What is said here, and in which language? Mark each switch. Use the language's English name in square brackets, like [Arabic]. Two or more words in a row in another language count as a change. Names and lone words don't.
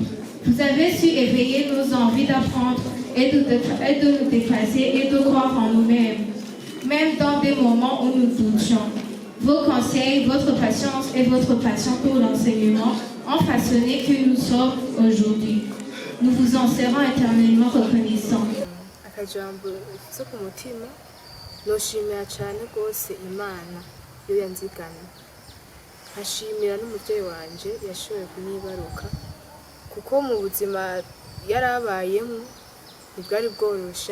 [French] Vous avez su éveiller nos envies d'apprendre et de nous dépasser et de croire en nous-mêmes, même dans des moments où nous doutions. Vos conseils, votre patience et votre passion pour l'enseignement ont façonné que nous sommes aujourd'hui. Nous vous en serons éternellement reconnaissants. [Rundi] Akajambo so ku mutima noshimira cyane rwose Imana yo yanzigana. Ashimira n'umuvyeyi wanje yashoboye kunyibaruka kuko mu buzima yarabayemo ntibwari bworoshe.